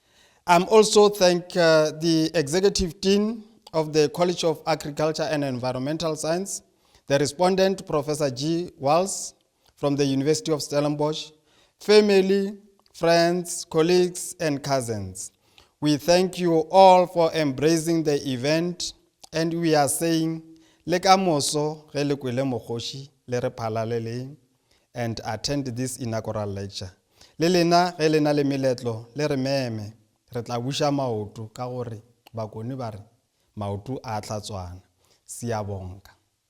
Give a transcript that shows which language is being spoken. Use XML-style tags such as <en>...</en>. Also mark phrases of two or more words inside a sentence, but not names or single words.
<en>I'm also thank the executive team of the College of Agriculture and Environmental Science, the respondent, Professor G. Walls from the University of Stellenbosch, family, friends, colleagues, and cousins. We thank you all for embracing the event, and we are saying,</en> <nso>le ka moso ge le kwele mokgoši le re phalaleleng,</nso> <en>and attend this inaugural lecture.</en> <nso>Le lena ge le na le meletlo le re meme, re tla buša maoto ka gore bakoni ba re maoto a tla tswana. Siyabonga.</nso>